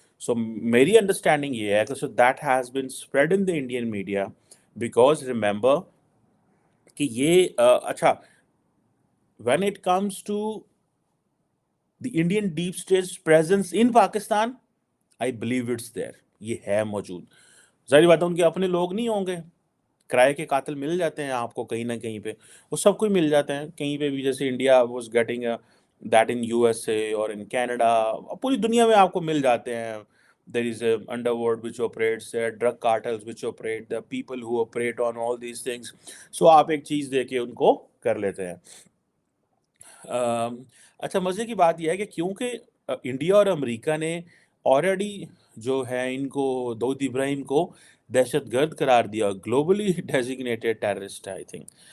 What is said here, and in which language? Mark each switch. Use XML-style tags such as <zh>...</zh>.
<ur>سو میری انڈرسٹینڈنگ یہ ہے کہ</ur> <en>so that has been spread in the Indian media because remember</en> <ur>کہ یہ اچھا</ur> <en>when it comes to the Indian deep state's presence in Pakistan, I believe it's there.</en> <ur>یہ ہے موجود. ظاہر بات ہے ان کے اپنے لوگ نہیں ہوں گے، کرائے کے قاتل مل جاتے ہیں آپ کو کہیں نہ کہیں پہ، وہ سب کوئی مل جاتے ہیں کہیں پہ بھی. جیسے</ur> <en>India was getting that in U S A اور in Canada,</en> <ur>پوری دنیا میں آپ کو مل جاتے ہیں.</ur> <en>there is a underworld which operates there, drug cartels which operate, the people who operate on all these things.</en> <ur>so آپ ایک چیز دے کے ان کو کر لیتے ہیں. اچھا مزے کی بات یہ ہے کہ کیونکہ انڈیا اور امریکہ نے آلریڈی جو ہے ان کو داؤد ابراہیم کو دہشت گرد قرار دیا،</ur> <en>Globally designated terrorist I think.</en>